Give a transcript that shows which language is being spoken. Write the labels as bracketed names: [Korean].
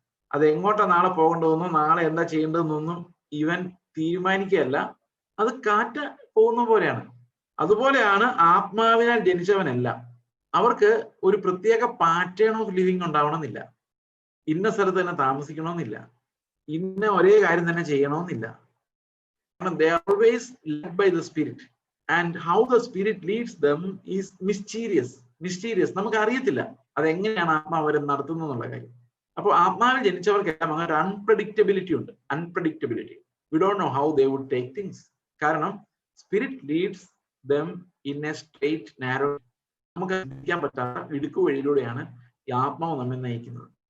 [Malayalam] അത് എങ്ങോട്ടാ നാളെ പോകേണ്ടതെന്നോ നാളെ എന്താ ചെയ്യേണ്ടതെന്നൊന്നും ഇവൻ തീരുമാനിക്കുകയല്ല. അത് കാറ്റ് പോകുന്ന പോലെയാണ്. അതുപോലെയാണ് ആത്മാവിനാൽ ജനിച്ചവനെല്ലാം. അവർക്ക് ഒരു പ്രത്യേക പാറ്റേൺ ഓഫ് ലിവിങ് ഉണ്ടാവണമെന്നില്ല, ഇന്ന സ്ഥലത്ത് തന്നെ താമസിക്കണമെന്നില്ല, ഇന്ന ഒരേ കാര്യം തന്നെ ചെയ്യണമെന്നില്ല. കാരണം [English] they are always led by the spirit, and how the spirit leads them is mysterious. [Malayalam] നമുക്ക് അറിയത്തില്ല അതെങ്ങനെയാണ് ആത്മാവ് അവരെ നടത്തുന്നത് എന്നുള്ള കാര്യം. അപ്പോൾ ആത്മാവിൽ ജനിച്ചവർക്കെല്ലാം അങ്ങനെ ഒരു അൺപ്രഡിക്റ്റബിലിറ്റി ഉണ്ട്. [English] We don't know how they would take things. [Malayalam] കാരണം [English] Spirit leads them in a straight narrow. [Malayalam] നമുക്ക് ചിന്തിക്കാൻ പറ്റാത്ത ഇടുക്കു വഴിയിലൂടെയാണ് ഈ ആത്മാവ് നമ്മെ നയിക്കുന്നത്.